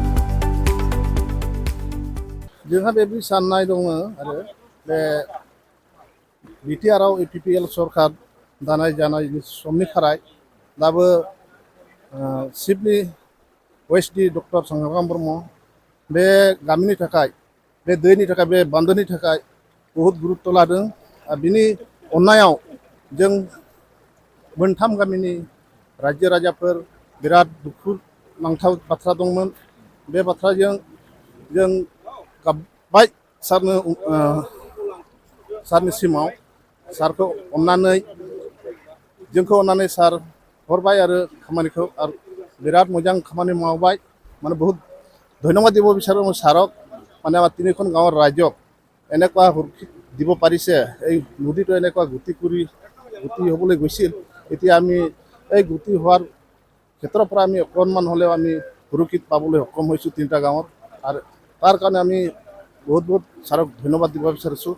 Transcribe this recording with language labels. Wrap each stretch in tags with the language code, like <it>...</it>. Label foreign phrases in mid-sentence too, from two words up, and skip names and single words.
<brx>जोंहा बे साननाय दङ आरो बे बिटिआरआव इउपिपिएल सरकार दानाय जानाय समनि थाखाय दाबो चिफनि वेस्टनि डक्टर सांग्रां ब्रह्म बे गामिनि थाखाय बे दैनि थाखाय बे बान्दोनि थाखाय बहुत गुरुत्व लादों आरो बिनि अननायाव जों मोनथाम गामिनि रायजो राजाफोर बिराद दुखु नांथाव बाथ्रा दंमोन। बे बाथ्राजों जों गाबबाय सारनिसिमाव सारखौ अननानै जोंखौ अननानै सार हरबाय आरो खामानिखौ आरो बिराद मोजां खामानि मावबाय</brx> <as>মানে বহুত ধন্যবাদ দিব বিচাৰোঁ সাৰক মানে আমাৰ তিনিখন গাঁৱৰ ৰাইজক এনেকুৱা সুৰক্ষিত দিব পাৰিছে। এই নদীটো এনেকুৱা গতি হ'বলৈ গৈছিল, এতিয়া আমি এই গতি হোৱাৰ ক্ষেত্ৰৰ পৰা আমি অকণমান হ'লেও আমি সুৰক্ষিত পাবলৈ সক্ষম হৈছোঁ তিনিটা গাঁৱৰ আৰু তাৰ কাৰণে আমি বহুত বহুত সাৰক ধন্যবাদ দিব বিচাৰিছোঁ।</as>